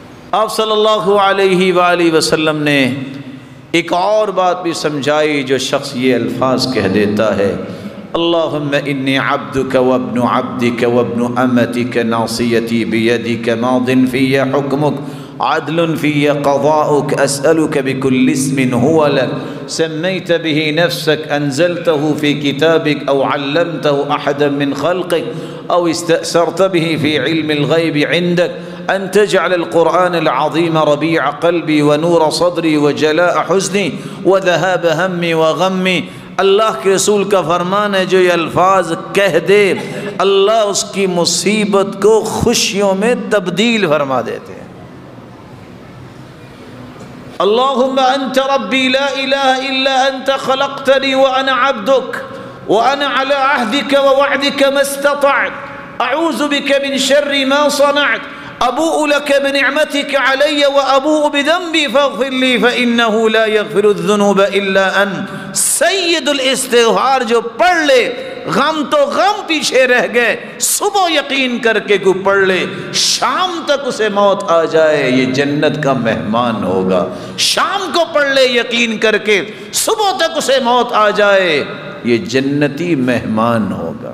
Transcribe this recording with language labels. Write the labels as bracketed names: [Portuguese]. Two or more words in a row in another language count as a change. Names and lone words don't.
[Hindi] आप [Arabic] صلى الله عليه وسلم [Hindi] ने एक और बात भी समझाई। जो शख्स ये अल्फाज कह देता है, [Arabic] اللهم إني عبدك وابن عبدك وابن أمتك ناصيتي بيدك ماض في حكمك عدل في قضاؤك أسألك بكل اسم هو لك سميت به نفسك أنزلته في كتابك أو علمته أحدا من خلقك أو استأثرت به في علم الغيب عندك أن تجعل القرآن العظيم ربيع قلبي ونور صدري وجلاء حزني وذهاب همي وغمي. [Hindi] अल्लाह के रसूल का फरमान है, जो ये अल्फाज कह दे अल्लाह उसकी मुसीबत को खुशियों में तब्दील फरमा देते हैं। [Arabic] اللهم أنت ربي لا إله إلا أنت خلقتني وأنا عبدك وأنا على عهدك ووعدك ما استطعت أعوذ بك من شر ما صنعت أبوء لك بنعمتك علي وأبوء بذنبي فاغفر لي فإنه لا يغفر الذنوب إلا أنت. سيد الاستغفار [Hindi] जो पढ़ ले, गम तो गम पीछे रह गए, सुबह यकीन करके को पढ़ ले, शाम तक उसे मौत आ जाए ये जन्नत का मेहमान होगा। शाम को पढ़ ले यकीन करके, सुबह तक उसे मौत आ जाए ये जन्नती मेहमान हो।